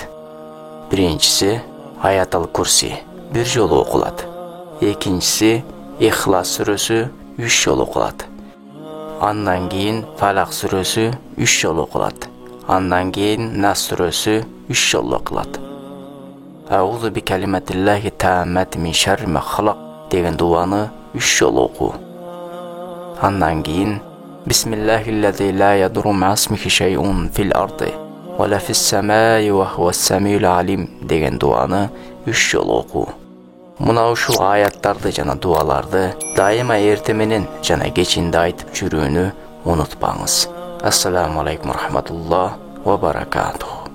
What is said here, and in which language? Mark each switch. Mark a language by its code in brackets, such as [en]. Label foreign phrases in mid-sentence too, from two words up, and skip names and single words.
[ky] Биринчиси Аятал Курси 1 жолу окулат. Экинчиси Ихлас сүрөсү 3 жолу окулат. Андан кийин Фалах сүрөсү 3 жолу окулат. Андан кийин Нас сүрөсү 3 жолу окулат. [ar] أعوذ بكلمات الله التامات من شر ما خلق [ky] деген дуаны 3 жолу окуу. [ar] بسم الله الذي لا يضر مع اسمه شيء في الأرض ولا في السماء وهو السميع العليم [ky] деген дуаны 3 жолу окуу. Мына ушул аяттарды жана дуаларды дайыма эрте менен жана кечинде айтып жүрүүнү унутпаңыз. [ar] السلام عليكم رحمة الله وبركاته.